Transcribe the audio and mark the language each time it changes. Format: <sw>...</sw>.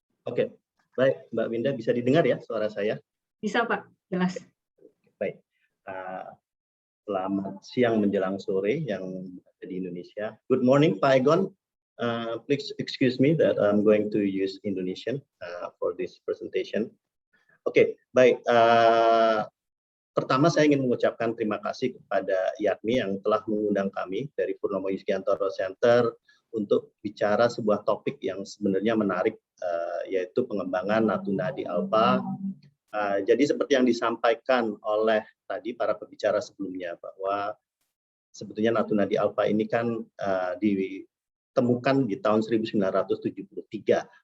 <id>Oke, baik Mbak Winda, bisa didengar ya suara saya? Bisa Pak, jelas. Baik, selamat siang menjelang sore yang ada di Indonesia.</id> <en>Good morning Pak Egon. Please excuse me that I'm going to use Indonesian for this presentation.</en> <id>Oke, baik. Pertama saya ingin mengucapkan terima kasih kepada Yakmi yang telah mengundang kami dari Purnomo Yusgiantoro Center untuk bicara sebuah topik yang sebenarnya menarik, yaitu pengembangan Natuna di Alpha. Jadi seperti yang disampaikan oleh tadi para pembicara sebelumnya, bahwa sebetulnya Natuna di Alpha ini kan ditemukan di tahun 1973.</id>